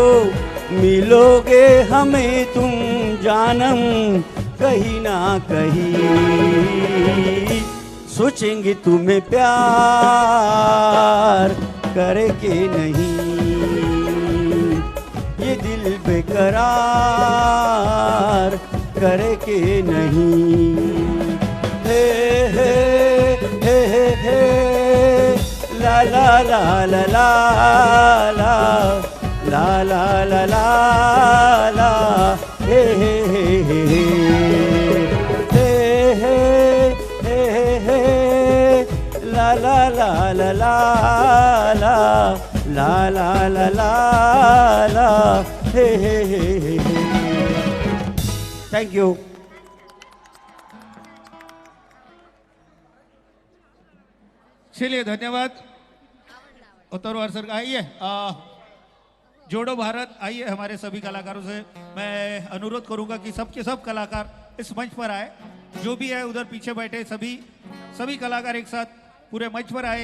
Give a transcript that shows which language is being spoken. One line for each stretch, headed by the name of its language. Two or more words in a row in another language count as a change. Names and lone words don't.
Hindi: मिलोगे हमें तुम जानम कहीं ना कहीं, सोचेंगे तुम्हें प्यार करके नहीं, ये दिल बेकरार करके नहीं। हे हे हे हे हे ला ला ला ला ला ला ला ला ला ला ला हे हे हे हे हे हे हे हे ला ला ला ला ला ला ला ला ला ला ला हे हे हे हे।
English: thank you.
Hindi: चलिए धन्यवाद। उत्तरवार सर आइए, जोड़ो भारत आइए। हमारे सभी कलाकारों से मैं अनुरोध करूंगा कि सबके सब कलाकार इस मंच पर आए, जो भी है उधर पीछे बैठे सभी कलाकार एक साथ पूरे मंच पर आए।